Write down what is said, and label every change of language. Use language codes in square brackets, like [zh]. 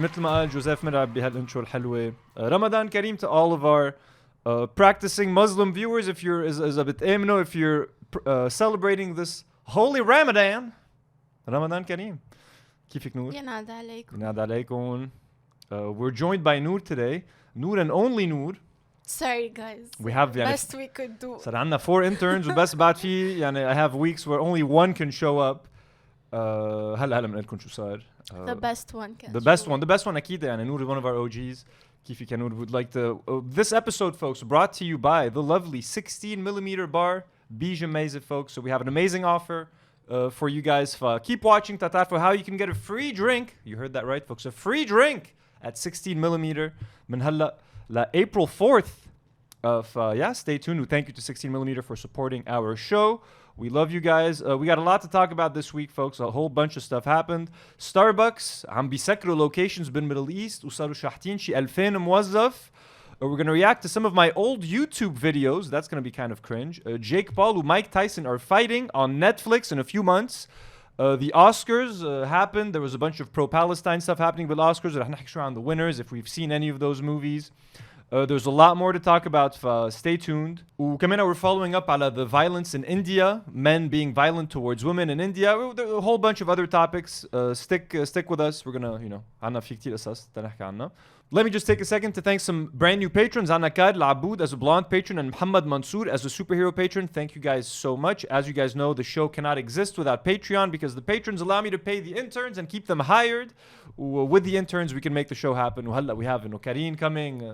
[ar] مثل ما قال جوزيف مرعب بهالانترو الحلوة. [en] Ramadan Kareem to all of our practicing Muslim viewers. If you're if you're celebrating this holy Ramadan Kareem. [ar] كيفك نور؟ ينعاد عليكم. ينعاد عليكم. [en] We're joined by Nour today. Nour and only Nour. Sorry guys. We have best we could do. صار عندنا 4 interns وبس بعد في يعني I have weeks where only one can show up. [ar] هلا بنقول لكم شو صار. [en] The best one can. The best one أكيد يعني Nour is one of our OGs. كيفك يا نور would like to this episode, folks, brought to you by the lovely 16mm bar Gemeyze, folks. So we have an amazing offer for you guys. Keep watching for how you can get a free drink. You heard that right, folks. A free drink at 16mm من هلا April 4th. Yeah, stay tuned. Thank you to 16mm for supporting our show. We love you guys. We got a lot to talk about this week, folks. A whole bunch of stuff happened. [ar] Starbucks عم بيسكروا locations بالميدل ايست وصاروا شاحتين شي 2000 موظف. [en] We're going to react to some of my old YouTube videos. That's going to be kind of cringe. Jake Paul and Mike Tyson are fighting on Netflix in a few months. The Oscars happened. There was a bunch of pro-Palestine stuff happening with Oscars. رح نحكي شوي عن the winners if we've seen any of those movies. There's a lot more to talk about. Stay tuned. وكمان we're following up على the violence in India, men being violent towards women in India. There's a whole bunch of other topics. Stick with us. [ar] We're gonna, عنا في كتير قصص تنحكي عنها. [en] Let me just take a second to thank some brand new patrons. Anna Kad Laboud as a blonde patron and Muhammad Mansour as a superhero patron. Thank you guys so much. As you guys know, the show cannot exist without Patreon because the patrons allow me to pay the interns and keep them hired. With the interns, we can make the show happen. We have Karine coming.